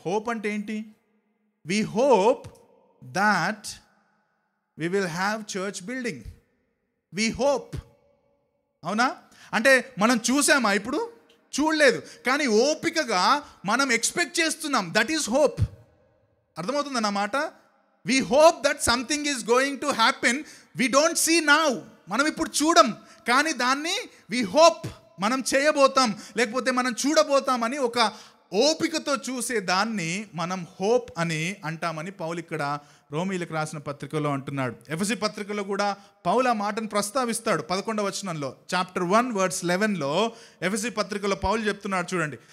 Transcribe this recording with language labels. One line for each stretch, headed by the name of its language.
English: hope
Telugu: అంటే ఏంటి?
English: We hope that we will have church building. We hope. అవునా?
Telugu: అంటే మనం చూసామా? ఇప్పుడు చూడలేదు, కానీ ఓపికగా మనం ఎక్స్పెక్ట్ చేస్తున్నాం.
English: That is hope.
Telugu: అర్థమవుతుంది అన్నమాట.
English: We hope that something is going to happen. We don't see now.
Telugu: మనం ఇప్పుడు చూడం, కానీ దాన్ని
English: we hope
Telugu: మనం చేయబోతాం, లేకపోతే మనం చూడబోతామని ఒక ఓపికతో చూసే దాన్ని మనం హోప్ అని అంటామని పౌలు ఇక్కడ రోమీలకు రాసిన పత్రికలో అంటున్నాడు. ఎఫెసీ పత్రికలో కూడా పౌలు ఆ మాటను ప్రస్తావిస్తాడు. 11వ వచనంలో, చాప్టర్ 1 verse 11లో ఎఫెసీ పత్రికలో పౌలు చెప్తున్నాడు చూడండి.